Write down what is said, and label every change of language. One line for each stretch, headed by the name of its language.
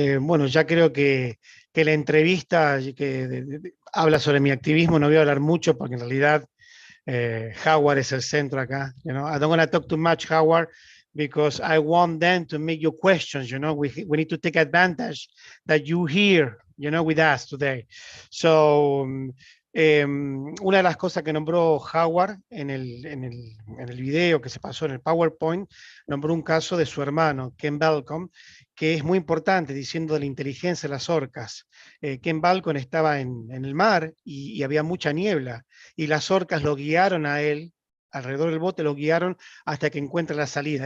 Spanish: Bueno, ya creo que la entrevista habla sobre mi activismo, no voy a hablar mucho porque en realidad Howard es el centro acá.
English: You know? I don't want to talk too much, Howard, because I want them to make your questions. You know, we need to take advantage that you here, you know, with us today.
Spanish: So, una de las cosas que nombró Howard en el video que se pasó en el PowerPoint, nombró un caso de su hermano, Ken Balcom, que es muy importante, diciendo de la inteligencia de las orcas. Ken Balcom estaba en el mar y había mucha niebla, y las orcas lo guiaron a él, alrededor del bote lo guiaron hasta que encuentra la salida.